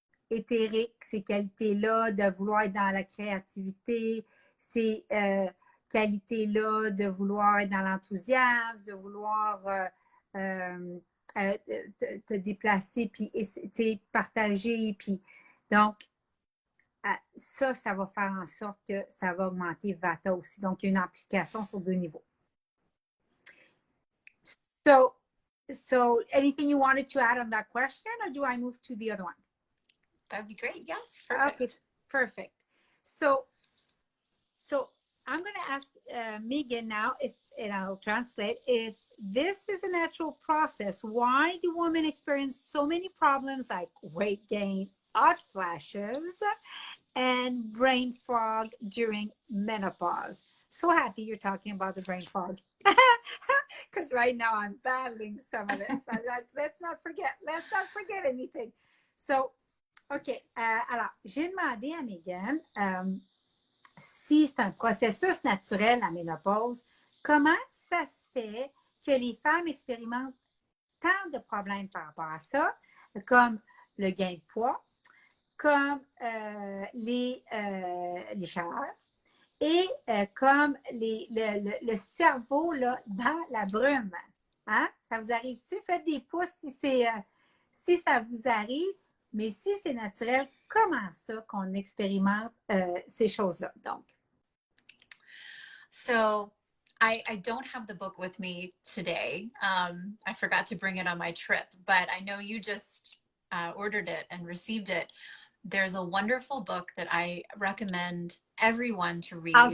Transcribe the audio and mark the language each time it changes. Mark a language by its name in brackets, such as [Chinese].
[French] éthériques, ces qualités-là de vouloir être dans la créativité, ces qualités-là de vouloir être dans l'enthousiasme, de vouloir te déplacer, puis partager. Puis, donc, ça va faire en sorte que ça va augmenter Vata aussi. Donc, il y a une amplification sur 2 niveaux. [English] So anything you wanted to add on that question, or do I move to the other one? That'd be great. Yes. Perfect. Okay, perfect. So I'm going to ask Megan now, and I'll translate, if this is a natural process, why do women experience so many problems like weight gain, hot flashes, and brain fog during menopause? So happy you're talking about the brain fog. Because right now I'm battling some of it. Let's not forget anything. So, OK. [French] Alors, j'ai demandé à Megan si c'est un processus naturel, la ménopause, comment ça se fait que les femmes expérimentent tant de problèmes par rapport à ça, comme le gain de poids, comme les chaleurs et comme le cerveau là, dans la brume. Hein? Ça vous arrive-tu? Faites des pouces si ça vous arrive, mais si c'est naturel, comment ça qu'on expérimente ces choses-là? Donc. [English] So I don't have the book with me today. I forgot to bring it on my trip, but I know you just ordered it and received it. There's a wonderful book that I recommend everyone to read.